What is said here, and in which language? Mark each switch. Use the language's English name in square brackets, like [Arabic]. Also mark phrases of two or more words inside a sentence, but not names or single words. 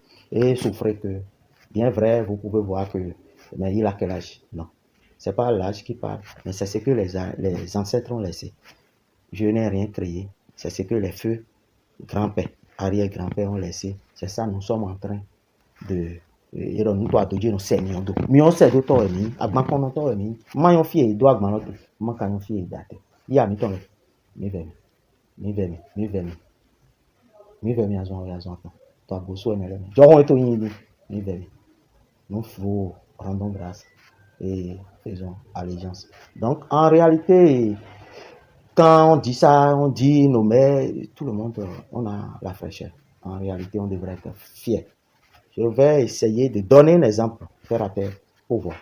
[French] Et souffrez que, bien vrai, vous pouvez voir que, mais il a quel âge? Non. Ce n'est pas l'âge qui parle, mais c'est ce que les ancêtres ont laissé. Je n'ai rien créé. C'est ce que les feux grands-pères, arrière-grands-pères ont laissé. C'est ça, nous sommes en train de... nous doit dire nous seignons [Fon] do mi on se do to emi agban kono to emi ma yon fie do agban lo ma kan yon fie date ya mi to mi vemi azon to agoso enele mi jo won to yin mi vemi [French] nous rendons grâce et faisons allégeance. Donc en réalité, quand on dit ça, on dit nos mères, tout le monde, on a la fraîcheur. En réalité, on devrait être fier. Je vais essayer de donner un exemple, terre à terre, pour voir.